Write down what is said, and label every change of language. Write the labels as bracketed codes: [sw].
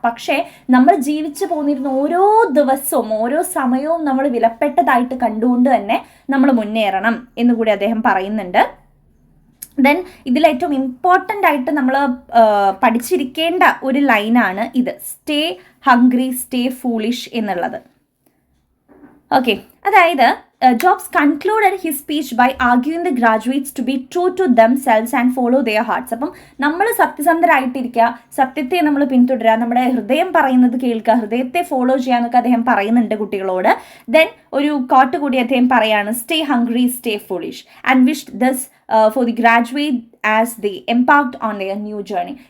[ml] പക്ഷേ നമ്മൾ ജീവിച്ചു പോന്നിരുന്ന ഓരോ ദിവസവും ഓരോ സമയവും നമ്മൾ വിലപ്പെട്ടതായിട്ട് കണ്ടുകൊണ്ട് തന്നെ നമ്മൾ മുന്നേറണം എന്നുകൂടി അദ്ദേഹം പറയുന്നുണ്ട്. ദെൻ ഇതിലേറ്റവും ഇമ്പോർട്ടൻ്റ് ആയിട്ട് നമ്മൾ പഠിച്ചിരിക്കേണ്ട ഒരു ലൈനാണ് ഇത്, [en] stay hungry stay foolish [ml] എന്നുള്ളത്. [en] okay, [ml] അതായത് [en] Jobs concluded his speech by arguing the graduates to be true to themselves and follow their hearts. [ml] അപ്പം നമ്മൾ സത്യസന്ധരായിട്ടിരിക്കുക, സത്യത്തെ നമ്മൾ പിന്തുടരുക, നമ്മുടെ ഹൃദയം പറയുന്നത് കേൾക്കുക, ഹൃദയത്തെ ഫോളോ ചെയ്യാന്നൊക്കെ അദ്ദേഹം പറയുന്നുണ്ട് കുട്ടികളോട്. ദെൻ ഒരു കോട്ട് കൂടി അദ്ദേഹം പറയാണ്, [en] Stay hungry stay foolish and wish this for the graduate as they embarked on their new journey.